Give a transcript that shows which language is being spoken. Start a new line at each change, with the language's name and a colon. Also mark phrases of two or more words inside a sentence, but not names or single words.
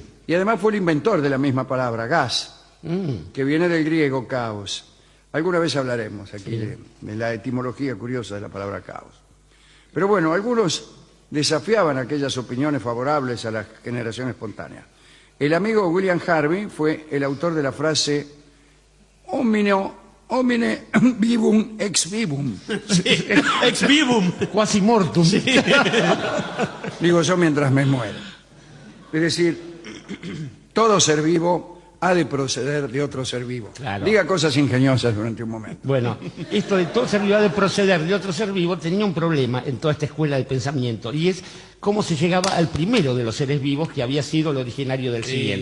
Spanish: y además fue el inventor de la misma palabra, gas, que viene del griego caos. Alguna vez hablaremos aquí de la etimología curiosa de la palabra caos. Pero bueno, algunos desafiaban aquellas opiniones favorables a la generación espontánea. El amigo William Harvey fue el autor de la frase
Latin: homine vivum ex vivum. Ex vivum. Quasi mortum.
Spanish: Digo yo mientras me muero. Es decir, todo ser vivo ha de proceder de otro ser vivo. Claro. Diga cosas ingeniosas durante un momento. Bueno, esto de todo ser vivo ha de proceder de otro ser vivo tenía un problema en toda esta escuela de pensamiento, y es cómo se llegaba al primero de los seres vivos, que había sido el originario del siguiente.